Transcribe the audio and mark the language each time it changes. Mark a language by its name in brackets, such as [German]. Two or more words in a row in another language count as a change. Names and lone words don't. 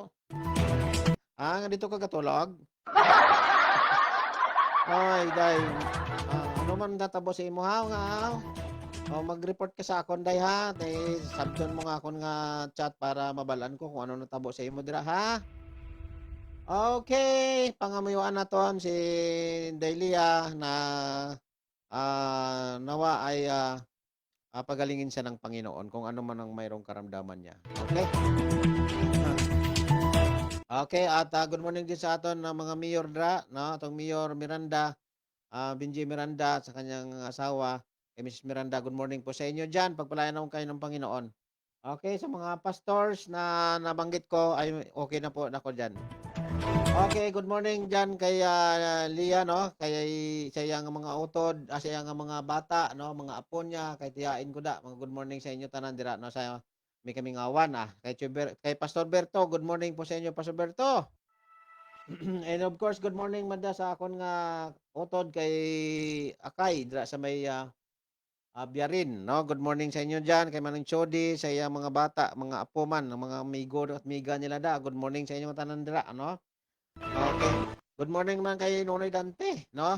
[Hiligaynon] Nga dito ka katulog? Ay, day. Ano man natabo sa imo haw nga haw? Mag-report ka sa akon day ha. Tay sabton mo nga akon nga chat para mabalaan ko kung ano natabo sa imo dira ha. [Filipino] Okay, pangamayuan naton si Delia na nawa ay pagalingin siya ng Panginoon kung ano man ang mayroong karamdaman niya. Okay? [Hiligaynon] Okay, at [English] good morning [Hiligaynon] din sa aton na mga mayor dra, no? [Filipino] Atong Mayor Miranda, Benji Miranda sa kanyang asawa. Mrs. Miranda, [English] good morning [Filipino] po sa inyo dyan. Pagpalayan naman kayo ng Panginoon. Okay, sa mga pastors na nabanggit ko, ay okay na po ako dyan. Okay, [English] good morning [Filipino] dyan kay Lia, no? [Hiligaynon] Kay sa iyang mga utod, sa iyang mga bata, no? Mga apo niya, kay tiyain ko da. Mga [English] good morning [Hiligaynon] sa inyo tanan dira, no? [Filipino] Sa may kaming awan, Kay Pastor Berto, [English] good morning [Filipino] po sa inyo, Pastor Berto. [English] And of course, good morning [Hiligaynon] manda sa akon nga utod kay Akay dira sa may Biarin, no? [English] Good morning [Hiligaynon] sa inyo dyan, kay Manang Chody, sa iyang mga bata, mga apo man, mga amigo at miga nila da. [English] Good morning [Hiligaynon] sa inyo tanan dira, no? Okay. [English] Good morning [Hiligaynon] man kay Nonoy Dante, no?